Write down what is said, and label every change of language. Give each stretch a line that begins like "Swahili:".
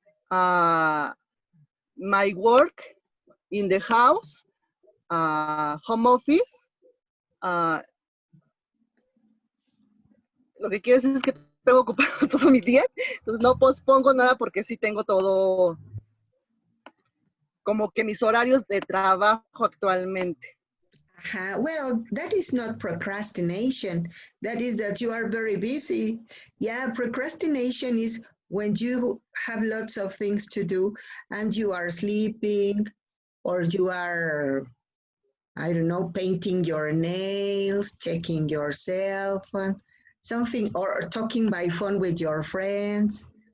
English: My work in the house, home office.
Spanish: Uh, lo que quiero decir es que tengo ocupado todo mi día, entonces no pospongo nada porque sí tengo todo, como que mis horarios de trabajo actualmente.
English: Well, that is not procrastination. That is that you are very busy. Yeah, procrastination is when you have lots of things to do and you are sleeping or you are, I don't know, painting your nails, checking your cell phone, something, or talking by phone with your friends.